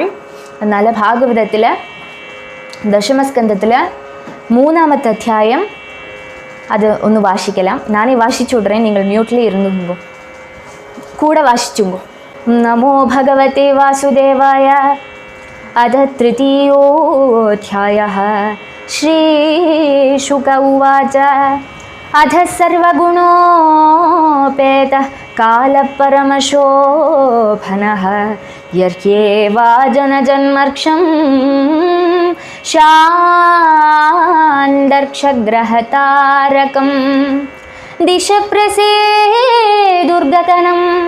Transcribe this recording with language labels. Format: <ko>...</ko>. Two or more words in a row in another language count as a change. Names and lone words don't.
<ta>அதனால் பாகவதத்தில் தசமஸ்கந்தத்தில் 3வது அத்தியாயம் அது ஒன்று வாசிக்கலாம். நானே வாசிச்சு விட்றேன், நீங்கள் மியூட்லேயே இருந்துங்கோ, கூட வாசிச்சுங்கோ.</ta> <sa>नमो भगवते वासुदेवाय. अथ 3யோऽध्यायः. श्रीशुक उवाच. अथ सर्वगुणोपेतः कालपरमशोभनः यर्ह्येवा जनजन्मर्क्षं शाण्डर्क्षग्रहतारकं दिशप्रसेदुर्गगनं</sa>